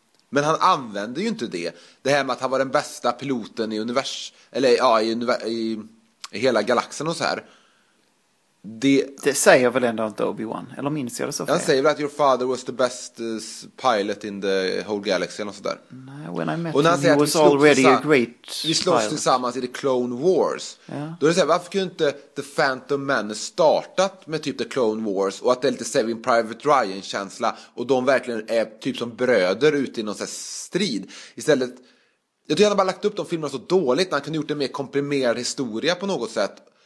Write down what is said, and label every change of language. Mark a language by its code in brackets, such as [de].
[sv] Men han använde ju inte det. Det här med att han var den bästa piloten i univers, eller ja, i hela galaxen och så här. Det säger väl ändå inte Obi-Wan, eller minns jag det så fel? Han säger väl att [en] your father was the best pilot in the whole galaxy [sv] och så där. [en] No, when I met him, he was already a great pilot. [sv] Vi slåss tillsammans i The Clone Wars. [en] Yeah. [sv] Då är det så här, varför kunde inte The Phantom Menace startat med typ The Clone Wars, och att det är lite Saving Private Ryan-känsla, och de verkligen är typ som bröder ute i någon sån här strid. Istället, jag tycker han har bara lagt upp de filmerna så dåligt, när han kunde gjort en mer komprimerad historia på något sätt.